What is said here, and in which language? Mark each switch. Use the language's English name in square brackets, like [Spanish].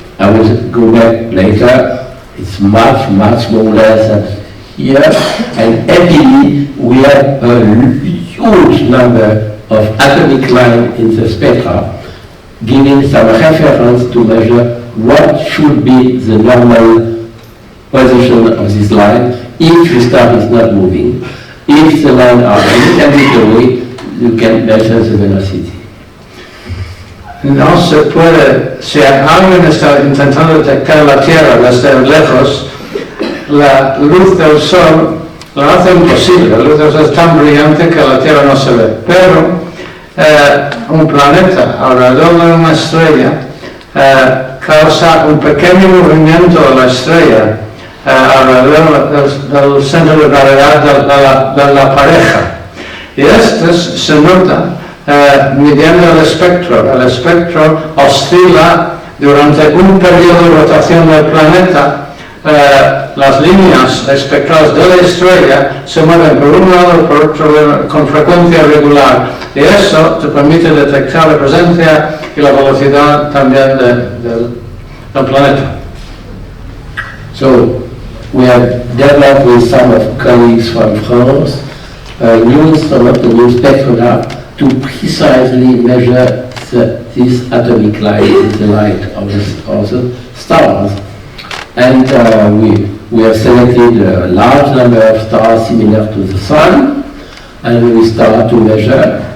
[English] I will go back later. It's much, much smaller than here, and happily we have a huge number of atomic lines in the spectra, giving some reference to measure what should be the normal position of this line if the star is not moving. If the lines are a little bit away, you can measure the velocity. [Spanish] no se puede, si alguien está intentando detectar la Tierra desde lejos, la luz del Sol lo hace imposible. La luz del Sol es tan brillante que la Tierra no se ve. Pero un planeta alrededor de una estrella causa un pequeño movimiento de la estrella alrededor del centro de gravedad de la pareja. Y esto se nota midiendo el espectro. El espectro oscila durante un periodo de rotación del planeta. Las líneas espectrales de la estrella se mueven por un lado y por otro con frecuencia regular, y eso te permite detectar la presencia y la velocidad también del planeta. [English] So we have developed with some of colleagues from France a new instrument, a new spectrograph, to precisely measure this atomic light, the light of the stars. And we have selected a large number of stars similar to the Sun, and we start to measure.